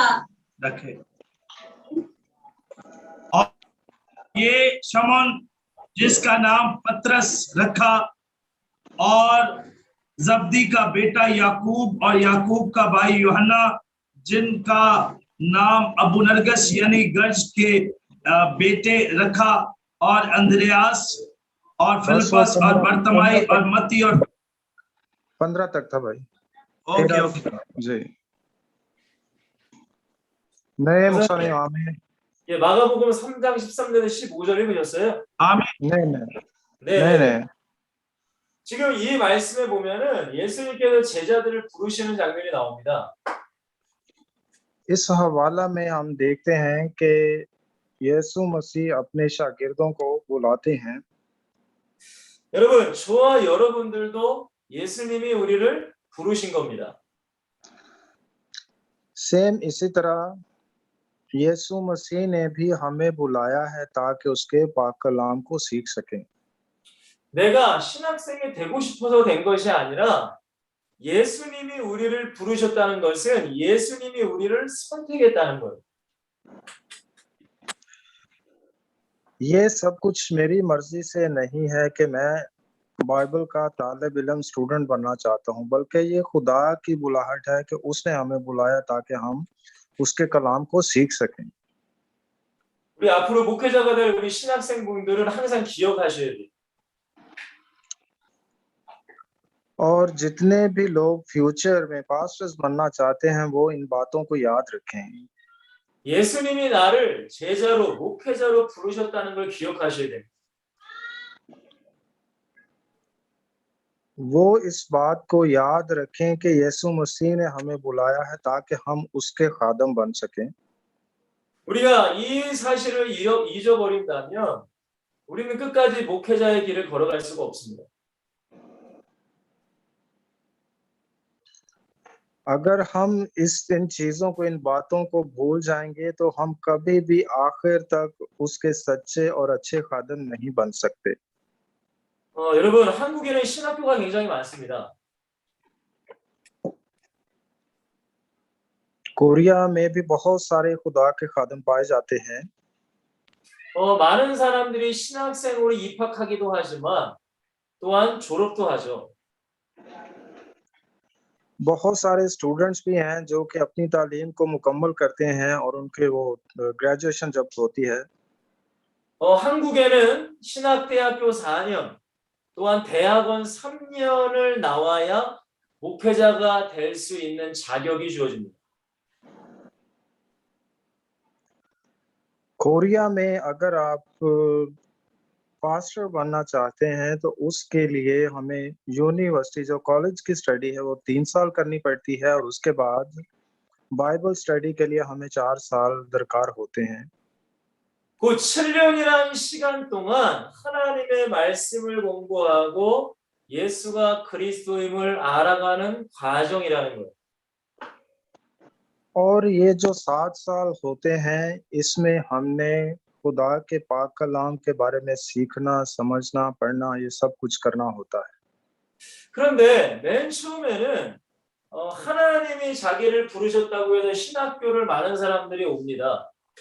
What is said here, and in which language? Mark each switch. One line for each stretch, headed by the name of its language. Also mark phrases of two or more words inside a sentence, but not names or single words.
Urdu: رکھے اور یہ شمعون جس کا نام پطرس رکھا اور زبدی کا بیٹا یعقوب اور یعقوب کا بھائی یوحنا جن کا نام ابو نرگس یعنی گرج کے بیٹے رکھا اور اندریاس اور فلپس اور برتمائی اور متی اور 15 تک تھا بھائی ओके 13 جی نہیں مسلم آمین
Korean: 예, 마가복음 3장 13절에서 15절 읽으셨어요?
Urdu: आमीन नहीं
Korean: 네.
Urdu: नहीं
Korean: 지금 이 말씀에 보면은 예수님께서 제자들을 부르시는 장면이 나옵니다.
Urdu: اس حوالہ میں ہم دیکھتے ہیں کہ یسوع مسیح اپنے شاگردوں کو بلاتے ہیں
Korean: 여러분, 저와 여러분들도 예수님이 우리를 부르신 겁니다.
Urdu: سیم اسی طرح یسوع مسیح نے بھی ہمیں بلایا ہے تاکہ اس کے پاک کلام کو سیکھ سکیں
Korean: 내가 신학생이 되고 싶어서 된 것이 아니라 예수님이 우리를 부르셨다는 것은 예수님이 우리를 선택했다는 거예요.
Urdu: یہ سب کچھ میری مرضی سے نہیں ہے کہ میں بائبل کا طالب علم سٹوڈنٹ بننا چاہتا ہوں بلکہ یہ خدا کی بلاہٹ ہے کہ اس نے ہمیں بلایا تاکہ ہم اس کے کلام کو سیکھ سکیں
Korean: 우리 앞으로 목회자가 될 우리 신학생분들은 항상 기억하셔야 돼요.
Urdu: اور جتنے بھی لوگ فیوچر میں پاسٹرز بننا چاہتے ہیں وہ ان باتوں کو یاد رکھیں
Korean: 예수님이 나를 제자로 목회자로 부르셨다는 걸 기억하셔야 됩니다.
Urdu: وہ اس بات کو یاد رکھیں کہ یسوع مسیح نے ہمیں بلایا ہے تاکہ ہم اس کے خادم بن سکیں
Korean: 우리가 이 사실을 잊어버린다면 우리는 끝까지 목회자의 길을 걸어갈 수가 없습니다.
Urdu: اگر ہم ان چیزوں کو ان باتوں کو بھول جائیں گے تو ہم کبھی بھی آخر تک اس کے سچے اور اچھے خادم نہیں بن سکتے
Korean: 여러분, 한국에는 신학교가 굉장히 많습니다.
Urdu: کوریا میں بھی بہت سارے خدا کے خادم پائے جاتے ہیں
Korean: 많은 사람들이 신학생으로 입학하기도 하지만 또한 졸업도 하죠.
Urdu: بہت سارے سٹوڈنٹس بھی ہیں جو کہ اپنی تعلیم کو مکمل کرتے ہیں اور ان کے وہ گریجویشن جب ہوتی ہے
Korean: 한국에는 신학대학교 4년, 또한 대학원 3년을 나와야 목회자가 될 수 있는 자격이 주어집니다.
Urdu: کوریا میں اگر آپ پاسٹر بننا چاہتے ہیں تو اس کے لیے ہمیں یونیورسٹی جو کالج کی سٹڈی ہے وہ 3 سال کرنی پڑتی ہے اور اس کے بعد
English: Bible study
Urdu: کے لیے ہمیں 4 سال درکار ہوتے ہیں
Korean: 그 7년이라는 시간 동안 하나님의 말씀을 공부하고 예수가 그리스도임을 알아가는 과정이라는 거예요.
Urdu: اور یہ جو 7 سال ہوتے ہیں اس میں ہم نے خدا کے پاک کلام کے بارے میں سیکھنا، سمجھنا، پڑھنا یہ سب کچھ کرنا ہوتا ہے
Korean: 그런데 맨 처음에는 하나님이 자기를 부르셨다고 해서 신학교를 많은 사람들이 옵니다.